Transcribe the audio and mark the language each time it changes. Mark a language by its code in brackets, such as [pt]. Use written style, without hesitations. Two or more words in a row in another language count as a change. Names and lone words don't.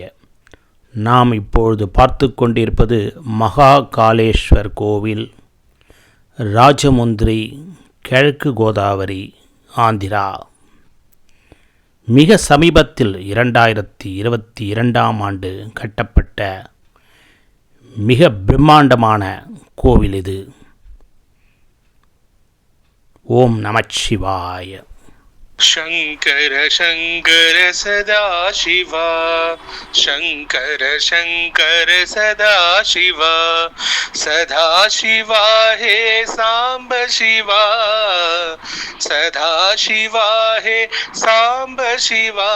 [ta] நாம் இப்பொழுது பார்த்து கொண்டிருப்பது மகா காளேஸ்வர் கோவில், ராஜமுந்திரி, கிழக்கு கோதாவரி, ஆந்திரா. மிக சமீபத்தில் 2022ஆம் ஆண்டு கட்டப்பட்ட மிக பிரம்மாண்டமான கோவில் இது. ஓம் நமச்சிவாய. [sa] शंकर शंकर सदा शिवा, शंकर शंकर सदा शिवा, सदा शिवा हे सांब शिवा, सदा शिवा हे सांब शिवा,